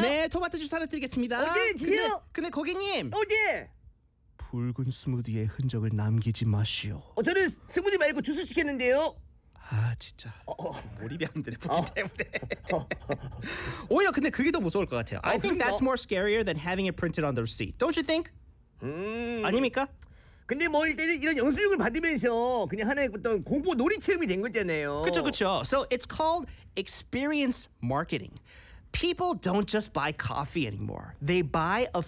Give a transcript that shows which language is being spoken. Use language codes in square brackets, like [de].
[ko] 네, 토마토 주스 하나 드리겠습니다. 어디 주세요? 근데 고객님. 어디? 붉은 스무디의 흔적을 남기지 마시오. 저는 스무디 말고 주스 시켰는데요. 진짜. 몰입이 안 되네, 보기 때문에. 오히려 근데 그게 더 무서울 것 같아요. [en] I think that's more scarier than having it printed on the receipt. Don't you think? [ko] 아닙니까? 근데 뭐 일단 이런 영수증을 받으면서 그냥 하나의 어떤 공포 놀이 체험이 된 거잖아요. 그렇죠. [en] So it's called experience marketing. People don't just buy coffee anymore. They buy a